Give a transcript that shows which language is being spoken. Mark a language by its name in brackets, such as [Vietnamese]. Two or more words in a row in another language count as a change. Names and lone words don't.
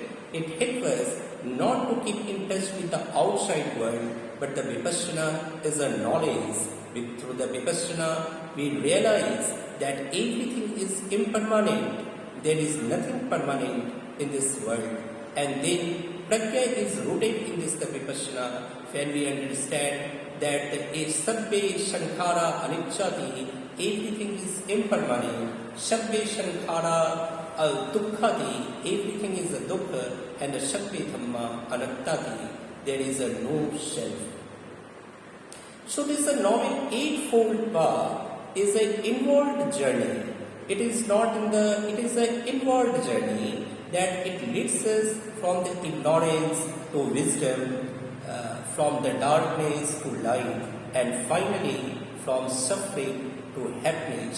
[English] It helps us not to keep in touch with the outside world, but the vipassana is a knowledge. Through the vipassana, we realize that everything is impermanent. There is nothing permanent in this world. And then pragya is rooted in this the vipassana, when we understand that a [Pali] sabbe sankhara anicchati, [English] everything is impermanent. [Pali] Sabbe sankhara dukkhati, [English] everything is a dukkha, and the [Pali] sabbe dhamma anattati, [English] there is a no self. So this novel eightfold path is an inward journey. It is an inward journey that it leads us from the ignorance to wisdom, from the darkness to light, and finally from suffering to happiness.